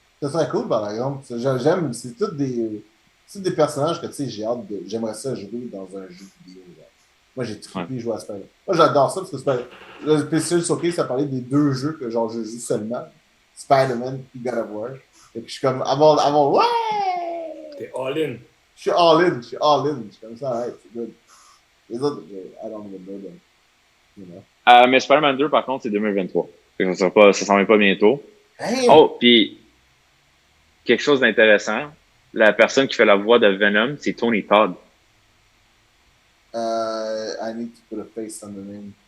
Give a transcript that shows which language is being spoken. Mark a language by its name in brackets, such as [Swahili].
[French] Ça serait cool, par exemple. J'aime, c'est tous des personnages que, tu sais, j'aimerais ça jouer dans un jeu vidéo. Là. Moi, j'ai trippé jouer à Spider-Man. Moi, j'adore ça parce que le spécial showcase, ça parlait des deux jeux que, genre, je joue seulement. Spider-Man et God of War. Et puis, je suis comme, ouais! T'es all-in. Je suis all-in. Je suis comme ça, ouais, c'est good. Les autres, [English] I don't even know them. You know? [French] Mais Spider-Man 2, par contre, c'est 2023. Fait que ça s'en vient pas bientôt. Damn! Oh, puis quelque chose d'intéressant. La personne qui fait la voix de Venom, c'est Tony Todd. [English] I need to put a face on the name.